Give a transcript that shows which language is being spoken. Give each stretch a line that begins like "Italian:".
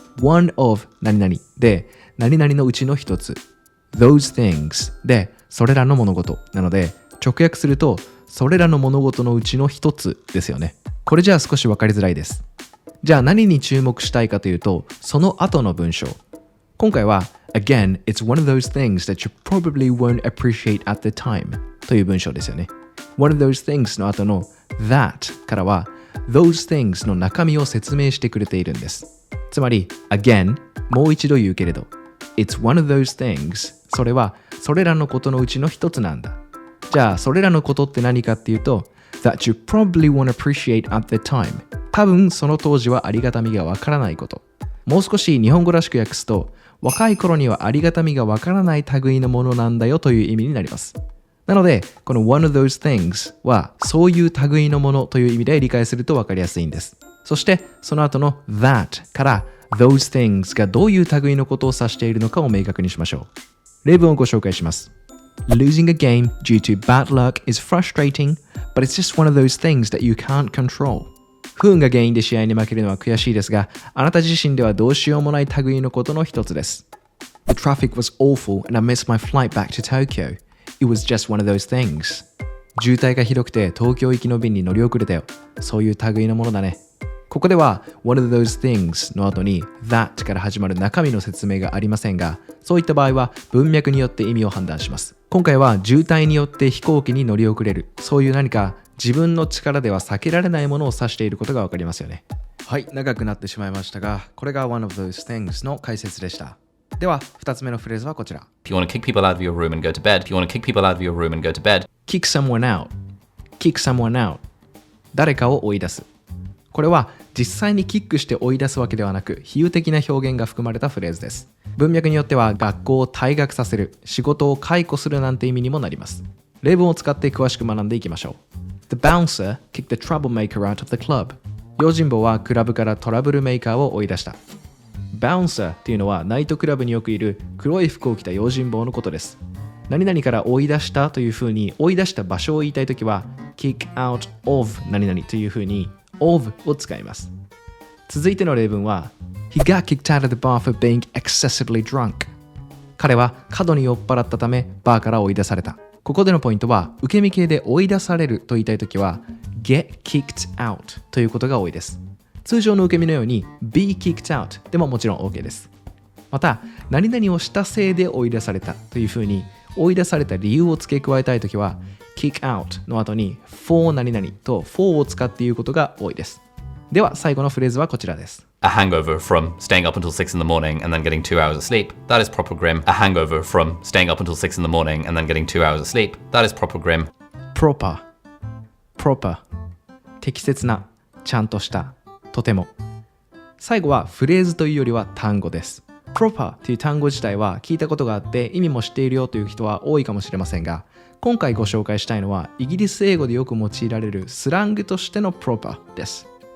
Japanese: one of 何々で何々のうちの一つ those things でそれらの物事なので直訳するとそれらの物事のうちの一つですよね。これじゃあ少し分かりづらいです。じゃあ何に注目したいかというと、その後の文章。今回は
English: Again, it's one of those things that you probably won't appreciate at the time
Japanese: という文章ですよね。 One of those things の後の that からは those things の中身を説明してくれているんです。つまり Again、もう一度言うけれど
English: It's one of those things、
Japanese: それはそれらのことのうちの一つなんだ。じゃあそれらのことって何かっていうと
English: That you probably won't appreciate at the time、
Japanese: 多分その当時はありがたみがわからないこと。もう少し日本語らしく訳すと、若い頃にはありがたみがわからない類のものなんだよという意味になります。なのでこの one of those things はそういう類のものという意味で理解するとわかりやすいんです。そしてその後の that から those things がどういう類のことを指しているのかを明確にしましょう。例文をご紹介します。
English: Losing a game due to bad luck is frustrating, but it's just one of those things that you can't control.
Japanese: 不運が原因で試合に負けるのは悔しいですが、あなた自身ではどうしようもない類のことの一つです。
English: The traffic was awful and I missed my flight back to Tokyo. It was just one of those things.
Japanese: 渋滞がひどくて東京行きの便に乗り遅れたよ。そういう類のものだね。ここでは one of those things の後に that から始まる中身の説明がありませんが、そういった場合は文脈によって意味を判断します。今回は渋滞によって飛行機に乗り遅れる、そういう何か自分の力では避けられないものを指していることがわかりますよね。はい、長くなってしまいましたが、これが one of those things の解説でした。では2つ目のフレーズはこちら。
English: If you want to kick people out of your room and go to bed, if you want to kick people out of your room and go to bed, kick someone out kick someone out、
Japanese: 誰かを追い出す。これは実際にキックして追い出すわけではなく、比喩的な表現が含まれたフレーズです。文脈によっては学校を退学させる、仕事を解雇するなんて意味にもなります。例文を使って詳しく学んでいきましょう。
English: The bouncer kicked the troublemaker out of the club。
Japanese: 用心棒はクラブからトラブルメーカーを追い出した。Bouncer というのはナイトクラブによくいる黒い服を着た用心棒のことです。何々から追い出したというふうに追い出した場所を言いたいときは kick out of 何々というふうにof を使います。続いての例文は
English: He got kicked out of the bar for being excessively drunk。
Japanese: 彼は過度に酔っ払ったためバーから追い出された。ここでのポイントは受け身形で追い出されると言いたいときは get kicked out ということが多いです。通常の受け身のように be kicked out でももちろん OK です。また何々をしたせいで追い出されたというふうに追い出された理由を付け加えたいときはkick out の後に for 何々と for を使って言うことが多いです。では最後のフレーズはこちらです。
English: a hangover from staying up until 6 in the morning and then getting 2 hours of sleep, that is proper grim. A hangover from staying up until 6 in the morning and then getting 2 hours of sleep, that is proper grim.
Japanese: proper 適切な、ちゃんとした、とても。最後はフレーズというよりは単語です。proper という単語自体は聞いたことがあって意味も知っているよという人は多いかもしれませんが、今回ご紹介したいのはイギリス英語でよく用いられるスラングとしての proper です。